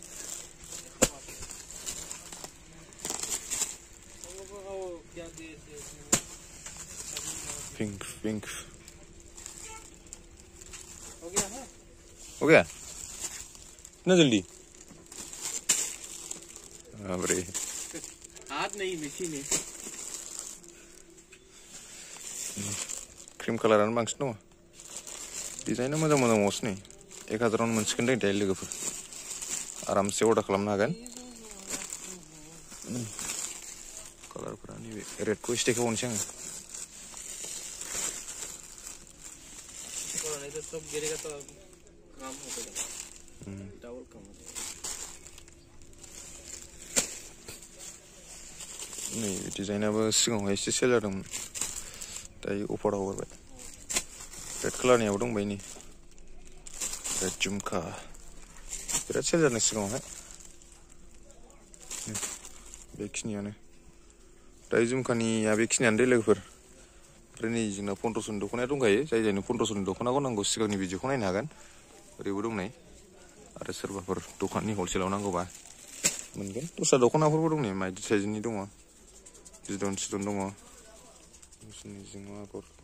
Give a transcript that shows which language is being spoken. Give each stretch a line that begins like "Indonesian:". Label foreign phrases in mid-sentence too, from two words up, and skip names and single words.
Hindi: पिंक हो गया इतना जल्दी। अरे हाथ नहीं मशीन है।
Bodo: क्रीम कालारानो बांसिन दङ। डिजाइना मोजां दंबावोसो नै 1000 मोनसिगोन दै दायो लोगोफोर। आरामसे अर्डार खालामनो हागोन। कालारफोरा नैबे रेडखौ एसे देखायबावनोसै आङो।
Hindi: सब गिरेगा तो काम हो जाएगा। डबल काम हो जाएगा।
Bodo: नै डिजाइनाबो सिगाङावहाय एसे सेल जादोंमोन दायो अफाराव हगारबाय रेड कालारनियाबो दंबाय नै रेड झुमका बिराद सेल जादों सिगाङावहाय बेखिनियानो दायो झुमकानिया बेखिनियानो दे लोगोफोर ओमफ्राय नै जोंना 1500नि दख'नाया दंखायो जाय जायनो 1500नि दख'नाखौ नांगौ सिगांनि भिडिअखौ नायनो हागोन ओरैबो दंनाय आरो सोरबाफोर दखाननि हलसेलाव नांगौबा मोनगोन दस्रा दख'नाफोरबो दं नै माइदि साइजनि दङ बिदन सिदन दङ जिङाव आगर